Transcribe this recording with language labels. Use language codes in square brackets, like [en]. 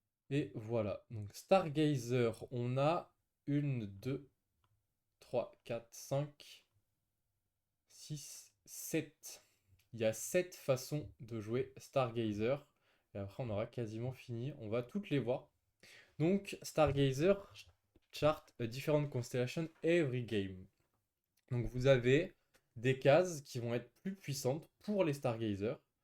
[fr] Et voilà, donc Stargazer, on a 1, 2, 3, 4, 5, 6, 7. Il y a 7 façons de jouer Stargazer. Et après, on aura quasiment fini. On va toutes les voir. Donc, [en] Stargazer chart a different constellation every game. [fr] Donc, vous avez des cases qui vont être plus puissantes pour les Stargazer.